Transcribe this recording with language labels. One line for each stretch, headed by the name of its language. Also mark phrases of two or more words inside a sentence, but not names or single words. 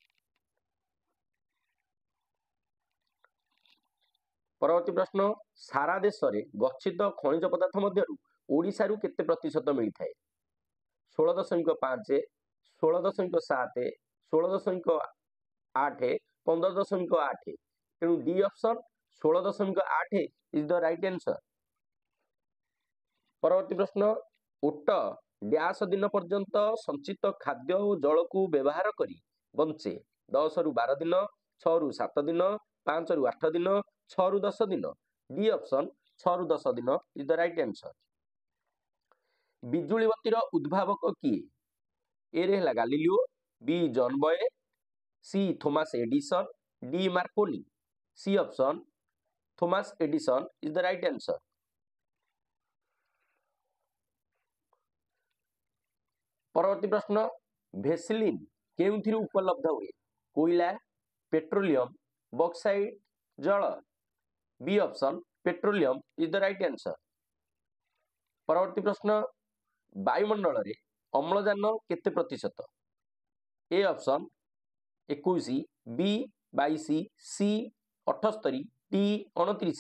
Odia: ପରବର୍ତ୍ତୀ ପ୍ରଶ୍ନ ସାରା ଦେଶ ରେ ଗଚ୍ଛିତ ଖଣିଜ ପଦାର୍ଥ ମଧ୍ୟରୁ ଓଡ଼ିଶା ରୁ କେତେ ପ୍ରତିଶତ ମିଳିଥାଏ। 16.5, 16.7, 16.8, 15.8।
English: तेणु D option 16.8 is the right answer.
Odia: ପରବର୍ତ୍ତୀ ପ୍ରଶ୍ନ ଓଟ ଡ୍ୟାସ ଦିନ ପର୍ଯ୍ୟନ୍ତ ସଞ୍ଚିତ ଖାଦ୍ୟ ଓ ଜଳକୁ ବ୍ୟବହାର କରି ବଞ୍ଚେ? 10 ରୁ 12 ଦିନ, 6 ରୁ 7 ଦିନ, 5 ରୁ 8 ଦିନ, 6 ରୁ 10 ଦିନ।
English: D option
Odia: 6 ରୁ 10 ଦିନ
English: is the right answer.
Odia: ବିଜୁଳି ବତୀର ଉଦ୍ଭାବକ କିଏ? ଏ ରେ ହେଲା ଗାଲିଲିଓ, ବି ଜନ୍ ବଏ, ସି ଥୋମାସ ଏଡିସନ୍, ଡି ମାର୍କୋନି।
English: C option Thomas Edison is the right answer.
Odia: ପରବର୍ତ୍ତୀ ପ୍ରଶ୍ନ, ଭେସଲିନ୍ କେଉଁଥିରୁ ଉପଲବ୍ଧ ହୁଏ? କୋଇଲା, ପେଟ୍ରୋଲିୟମ, ବକ୍ସାଇଟ୍, ଜଳ।
English: B option petroleum is the right answer.
Odia: ପରବର୍ତ୍ତୀ ପ୍ରଶ୍ନ, ବାୟୁମଣ୍ଡଳ ରେ ଅମ୍ଳଜାନ କେତେ ପ୍ରତିଶତ?
English: A option 21, B 22, C 78, D 29.